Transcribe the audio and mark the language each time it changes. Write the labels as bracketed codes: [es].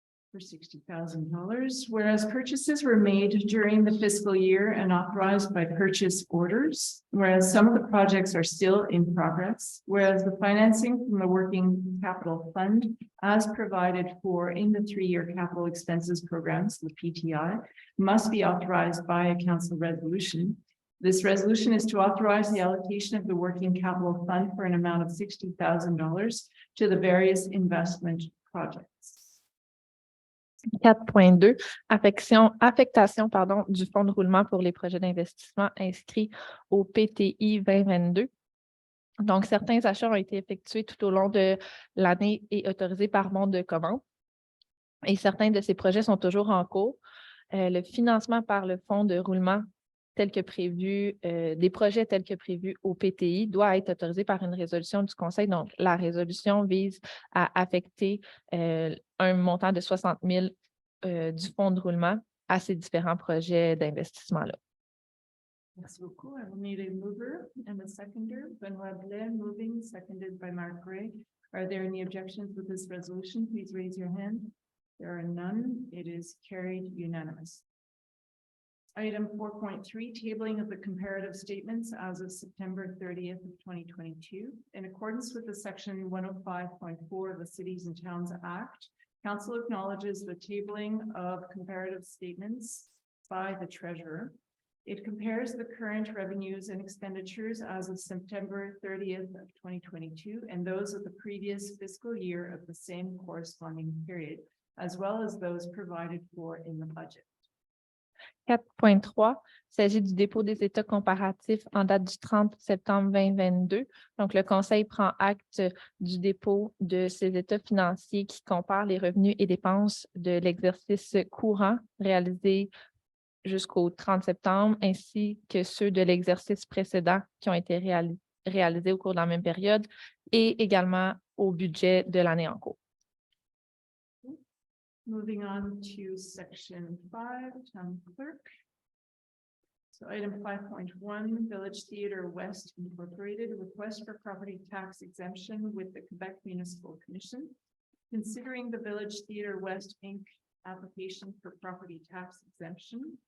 [en] for $60,000, whereas purchases were made during the fiscal year and authorized by purchase orders, whereas some of the projects are still in progress, whereas the financing from the working capital fund as provided for in the 3-year capital expenses programs, the PTI, must be authorized by a council resolution. This resolution is to authorize the allocation of the working capital fund for an amount of $60,000 to the various investment projects. [fr] 4.2, affectation du fonds de roulement pour les projets d'investissement inscrits au PTI 2022. Donc, certains achats ont été effectués tout au long de l'année et autorisés par monde de commande. Et certains de ces projets sont toujours en cours. Le financement par le fonds de roulement tel que prévu, des projets tels que prévu au PTI doit être autorisé par une résolution du conseil. Donc, la résolution vise à affecter un montant de 60 000 du fonds de roulement à ces différents projets d'investissement-là. Merci beaucoup. [en] I will need a mover and a seconder. Benoit Blais moving, seconded by Mark Gray. Are there any objections with this resolution? Please raise your hand. There are none. It is carried unanimous. Item 4.3, tabling of the comparative statements as of September 30th of 2022. In accordance with the section 105.4 of the Cities and Towns Act, Council acknowledges the tabling of comparative statements by the treasurer. It compares the current revenues and expenditures as of September 30th of 2022 and those of the previous fiscal year of the same corresponding period, as well as those provided for in the budget. 4.3, il s'agit du dépôt des états comparatifs en date du 30 septembre 2022. Donc, le conseil prend acte du dépôt de ces états financiers qui comparent les revenus et dépenses de l'exercice courant réalisé jusqu'au 30 septembre, ainsi que ceux de l'exercice précédent qui ont été réalisés au cours de la même période et également au budget de l'année en cours. Moving on to section 5, town clerk. So item 5.1, Village Theatre West Incorporated, request for property tax exemption with the Quebec Municipal Commission. Considering the Village Theatre West Inc. application for property tax exemption.